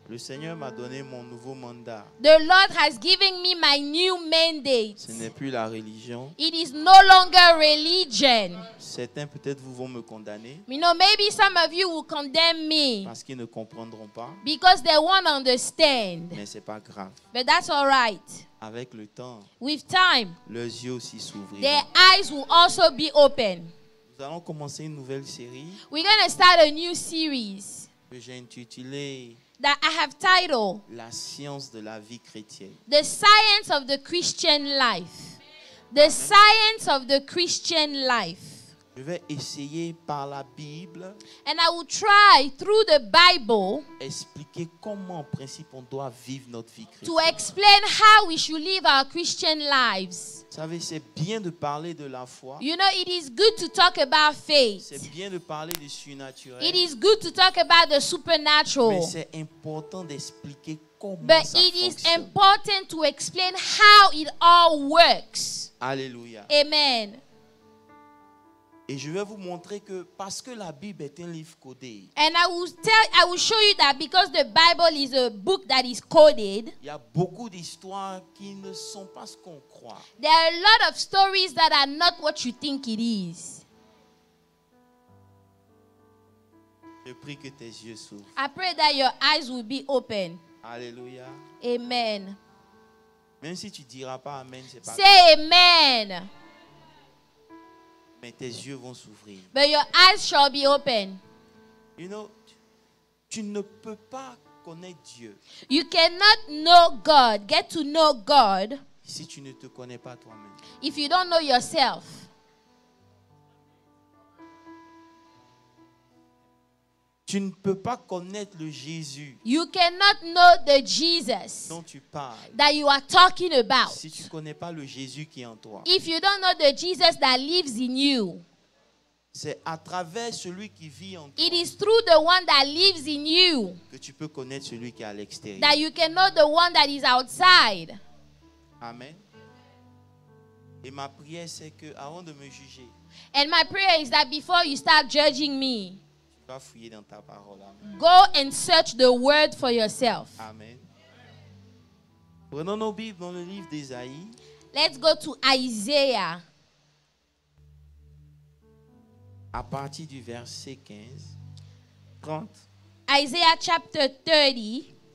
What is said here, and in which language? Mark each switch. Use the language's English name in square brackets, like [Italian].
[French] Le Seigneur m'a donné mon nouveau mandat. [English] The Lord has given me my new mandate. [French] Ce n'est plus la religion. [English] It is no longer religion. [French] Certains peut-être vous vont me condamner [English] You know, maybe some of you will condemn me [French] parce qu'ils ne comprendront pas, [English] because they won't understand. [French] mais c'est pas grave. [English] But that's all right. [French] Avec le temps, [English] With time, [French] leurs yeux aussi s'ouvriront. [English] their eyes will also be open. [French] Nous allons commencer une nouvelle série [English] We're going to start a new series [French] que j'ai intitulée [English] that I have titled [French] La science de la vie chrétienne. [English] The Science of the Christian Life. The Science of the Christian Life. [French] Je vais essayer par la Bible [English] And I will try through the Bible [French] expliquer comment en principe on doit vivre notre vie [English] to [French] chrétienne. [English] explain how we should live our Christian lives. [French] Vous savez, c'est bien de parler de la foi. [English] You know, it is good to talk about faith. [French] C'est bien de parler du surnaturel. [English] It is good to talk about the [French] Mais [English] supernatural. [French] c'est important d'expliquer comment [English] But [French] ça [English] it is [French] fonctionne. [English] important to explain how it all works. Alléluia. Amen. [French] Et je vais vous montrer que parce que la Bible est un livre codé, [English] And I will show you that because the Bible is a book that is coded, [French] il y a beaucoup d'histoires qui ne sont pas ce qu'on croit. [English] there are a lot of stories that are not what you think it is. [French] Je prie que tes yeux s'ouvrent. [English] I pray that your eyes will be open. Alléluia. Amen. [French] Même si tu ne diras pas Amen, c'est pas grave. [English] Say amen. [French] Mais tes yeux vont s'ouvrir. [English] But your eyes shall be open. You know, [French] tu ne peux pas connaître Dieu [English] You cannot know God, get to know God, [French] si tu ne te connais pas toi-même. [English] if you don't know yourself. [French] Tu ne peux pas connaître le Jésus [English] You cannot know the Jesus [French] dont tu parles [English] that you are talking about [French] si tu ne connais pas le Jésus qui est en toi. [English] if you don't know the Jesus that lives in you. [French] C'est à travers celui qui vit en toi [English] It is through the one that lives in you [French] que tu peux connaître celui qui est à l'extérieur. [English] that you can know the one that is outside. Amen. [French] Et ma prière, c'est que avant de me juger, [English] And my prayer is that before you start judging me, [French] tu vas fouiller dans ta parole. Amen. [English] go and search the word for yourself. Amen. [French] Prenons nos Bibles dans le livre d'Ésaïe, [English] Let's go to Isaiah. [French] à partir du verset 15, 30. [English] Isaiah chapter 30.